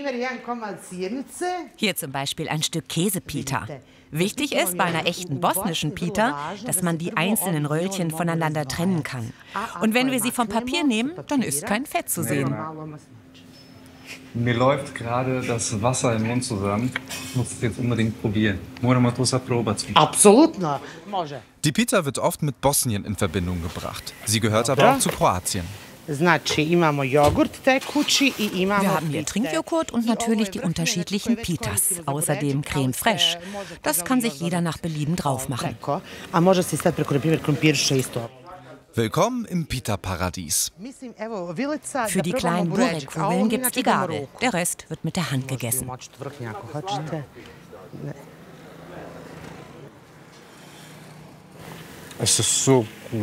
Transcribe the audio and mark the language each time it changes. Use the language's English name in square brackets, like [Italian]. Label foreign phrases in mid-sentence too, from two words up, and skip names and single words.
[German] Hier zum Beispiel ein Stück Käsepita. Wichtig ist bei einer echten bosnischen Pita, dass man die einzelnen Röllchen voneinander trennen kann. Und wenn wir sie vom Papier nehmen, dann ist kein Fett zu sehen. Mir läuft gerade das Wasser im Mund zusammen. Ich muss es jetzt unbedingt probieren. [Croatian] Moramo to sad probati. Apsolutno, može. [German] Die Pita wird oft mit Bosnien in Verbindung gebracht. Sie gehört aber auch zu Kroatien. [Croatian] Znači, imamo jogurt tekući i imamo. [German] Wir haben hier Trinkjoghurt und natürlich die unterschiedlichen Pitas. Außerdem Creme fraiche. Das kann sich jeder nach Belieben drauf machen. [Croatian] A može se sad preko, na primjer, krompirše isto. [German] Willkommen im Pita-Paradies. Für die kleinen Burek-Kugeln gibt's die Gabel. Der Rest wird mit der Hand gegessen. Es ist so gut.